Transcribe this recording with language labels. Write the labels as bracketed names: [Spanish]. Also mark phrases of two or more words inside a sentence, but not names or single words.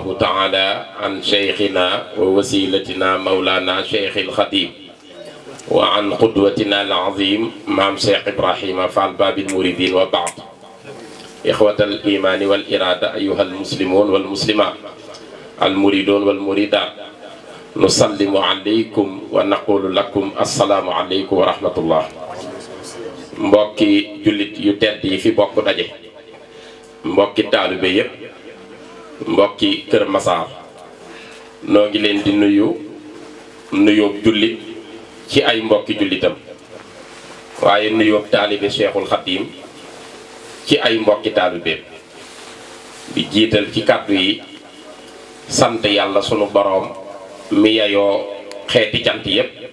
[Arabic] تعالى عن شيخنا ووسيلتنا مولانا شيخ الخديم وعن قدوتنا العظيم مام شيخ إبراهيم فعل باب المريدين وبعض إخوة الإيمان والإرادة أيها المسلمون والمسلمات المريدون والمريدات نسلم عليكم ونقول لكم السلام عليكم ورحمة الله [Wolof] mbokki jullit yu tedd yi fi bokk daje mbokki taalibe yépp mbokki Kër Massar noo ngi leen di nuyoo jullit ci ay mbokki jullitam waaye nuyoo taalibe Cheikhul Khadim ci ay mbokki taalibeem di jiital ci kàddu yi sant yàlla sunu boroom mi yayoo xeeti cant yépp